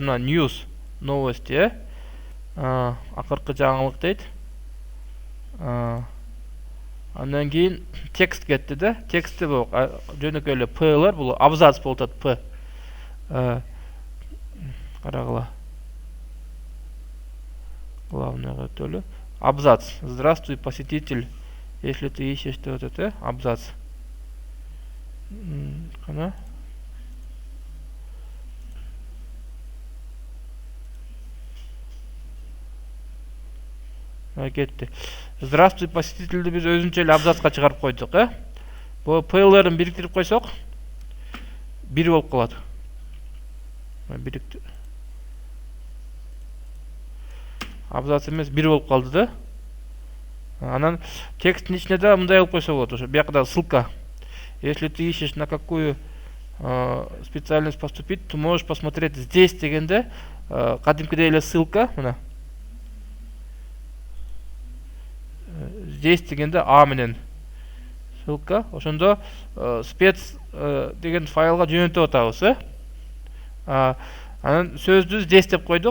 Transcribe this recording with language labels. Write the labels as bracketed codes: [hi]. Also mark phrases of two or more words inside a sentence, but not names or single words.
[ky] Мына news, новости, акыркы жаңылык дейт. Андан кийин текст кетти да. Тексти бул жөнөкөй эле П'лар, бул абзац болуп атат, П. Карагыла. Главное өтөлү. Абзац. [ru] Здравствуй, посетитель. Если ты ищешь, то вот это абзац. [ky] Кана? Кетти. [ru] Здравствуй, посетительди [ky] биз өзүнчө эле абзацка чыгарып койдук, Бул П'лерин бириктирип койсок, 1 болуп калат. Абзац эмес 1 болуп калды да. Анан тексттин ичине да мындай алып койсо болот. Ошо биякта ссылка. [ru] Если ты ищешь на какую специальность поступить, ты можешь посмотреть здесь [ky] дегенде кадимкидей эле ссылка, мына. Здесь дегенде А менен ссылка. Ошондо спец деген файлга жөнөтүп атабыз, Анан сөздү здесь деп койдук.